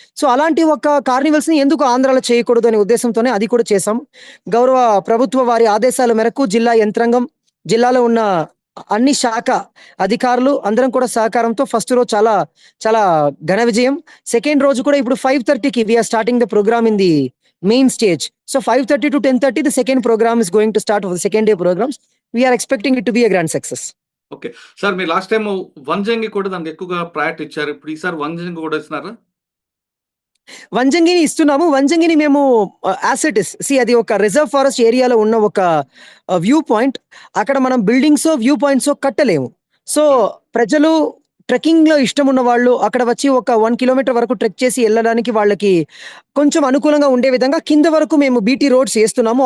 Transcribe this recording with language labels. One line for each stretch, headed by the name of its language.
Telugu: So అలాంటి ఒక కార్నివల్స్ ని ఎందుకు ఆంధ్రాలో చేయకూడదు అనే ఉద్దేశంతోనే అది కూడా చేశాం. గౌరవ ప్రభుత్వ వారి ఆదేశాల మేరకు జిల్లా యంత్రాంగం, జిల్లాలో ఉన్న అన్ని శాఖ అధికారులు అందరం కూడా సహకారంతో ఫస్ట్ రోజు చాలా చాలా ఘన విజయం. సెకండ్ రోజు కూడా ఇప్పుడు 5:30కి
English: We're starting the program in the main stage. So 5:30 to 10:30 the second program is going to start for the second day programs. We are expecting it to be a grand success.
Telugu: Okay sir, మీరు last time Vanjangi కూడా దానికి ఎక్కువగా priority ఇచ్చారు. ఇప్పుడు ఈసారి వంజంగి కూడా ఇస్తున్నారా? వంజంగిని ఇస్తున్నాము. వంజంగిని మేము
English: as it is
Telugu: అది ఒక రిజర్వ్ ఫారెస్ట్ ఏరియాలో ఉన్న ఒక వ్యూ పాయింట్. అక్కడ మనం బిల్డింగ్స్, వ్యూ పాయింట్స్ కట్టలేము. సో ప్రజలు ట్రెక్కింగ్ లో ఇష్టం ఉన్న వాళ్ళు అక్కడ వచ్చి ఒక 1 కిలోమీటర్ వరకు ట్రెక్ చేసి వెళ్ళడానికి వాళ్ళకి కొంచెం అనుకూలంగా ఉండే విధంగా కింద వరకు మేము బీటీ రోడ్స్ వేస్తున్నాము.